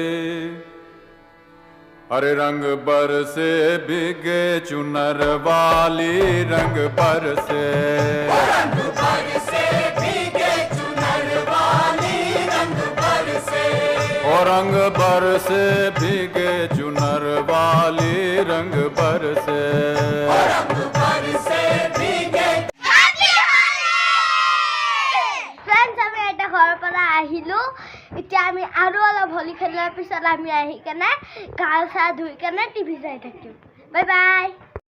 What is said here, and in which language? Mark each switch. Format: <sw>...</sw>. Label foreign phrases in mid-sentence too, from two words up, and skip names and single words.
<hi>अरे रंग बरसे भीगे चुनर वाली रंग बरसे भीगे चुनर वाली रंग बरसे और रंग बरसे भीगे चुनर वाली रंग बरसे</hi> <as>ঘৰৰ পৰা আহিলো এতিয়া আমি আৰু অলপ হোলি খেলাৰ পিছত আমি আহি কেনে গা চা ধুই কেনে টিভি চাই থাকিম বাই বাই</as>